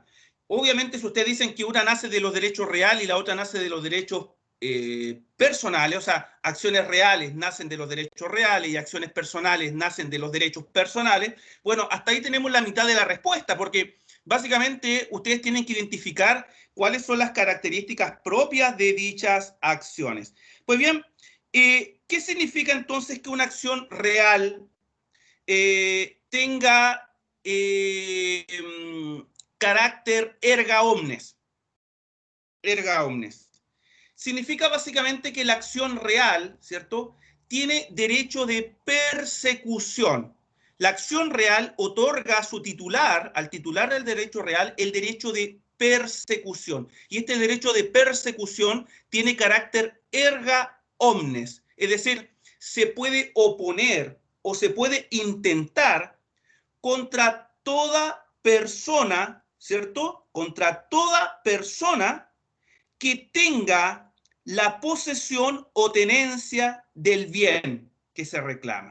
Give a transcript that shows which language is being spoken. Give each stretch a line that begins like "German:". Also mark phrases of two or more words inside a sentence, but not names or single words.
Spanish: Obviamente, si ustedes dicen que una nace de los derechos reales y la otra nace de los derechos personales, o sea, acciones reales nacen de los derechos reales y acciones personales nacen de los derechos personales, bueno, hasta ahí tenemos la mitad de la respuesta, porque básicamente ustedes tienen que identificar cuáles son las características propias de dichas acciones. Pues bien, ¿qué significa entonces que una acción real tenga carácter
Latin: erga omnes? Erga omnes.
Spanish: Significa básicamente que la acción real, ¿cierto?, tiene derecho de persecución. La acción real otorga a su titular, al titular del derecho real, el derecho de persecución. Y este derecho de persecución tiene carácter
Latin: erga omnes,
Spanish: es decir, se puede oponer o se puede intentar contra toda persona, ¿cierto?, contra toda persona que tenga la posesión o tenencia del bien que se reclama.